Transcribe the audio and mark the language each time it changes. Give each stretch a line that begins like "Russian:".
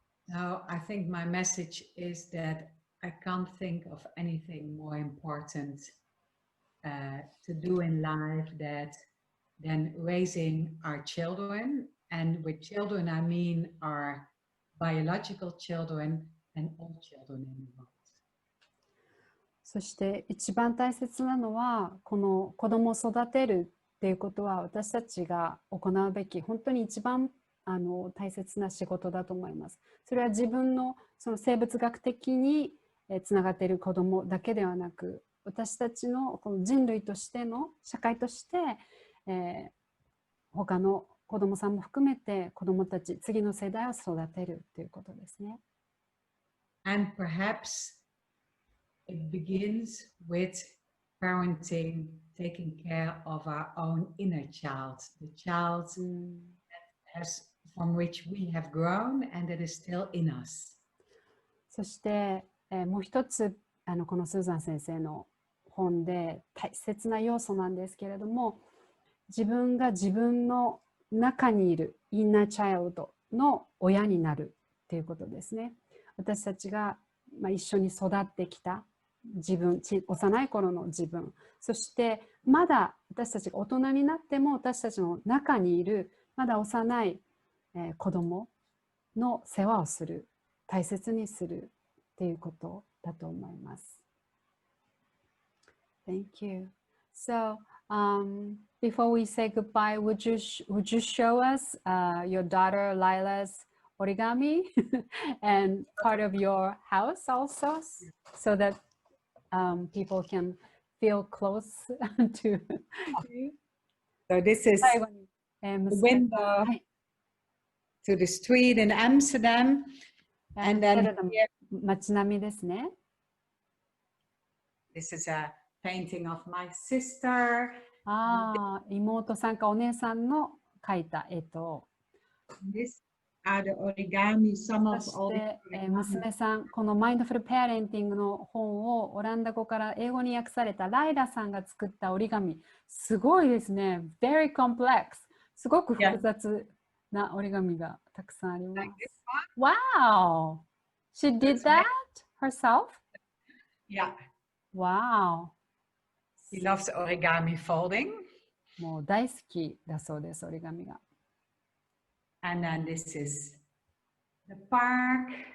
English: So I think my message is that I can't think of anything more important to do in life than raising our children. And with children, I mean our biological children and all children in the world.
Japanese: そして一番大切なのはこの子供を育てるっていうことは私たちが行うべき本当に一番大切な仕事だと思います。それは自分のその生物学的につながっている子供だけではなく私たちのこの人類としての社会として、他の子供さんも含めて子供たち次の世代を育てるということですね。
English: And perhaps it begins with parenting, taking care of our own inner child, the child from which we have grown and that is still in us.
Japanese: そして、もう一つこのスーザン先生の本で大切な要素なんですけれども、自分が自分の中にいるインナーチャイルドの親になるっていうことですね。私たちが、一緒に育ってきた自分、幼い頃の自分、そしてまだ私たちが大人になっても私たちの中にいるまだ幼い、子供の世話をする、大切にするっていうことだと思います。
English: Thank you. So, before we say goodbye, would you show us your daughter Lila's origami and part of your house also, so that people can feel close to you? So this is the window to the street in Amsterdam, and then here,
Japanese: 街並みですね。
English: This is a painting of my sister.
Japanese: 妹さんかお姉さんの描いた絵と。
English: This are the origami, some of
Japanese: そ
English: all
Japanese: し
English: the
Japanese: て、娘さん、このマインドフルペアレンティングの本をオランダ語から英語に訳されたライラさんが作った折り紙。すごいですね。
English: Very complex.
Japanese: すごく複雑な折り紙がたくさんあります。
English: Wow! She did that herself? Yeah. Wow! He loves origami folding.
Japanese: もう大好きだそうです、折り紙が。
English: And then this is the park.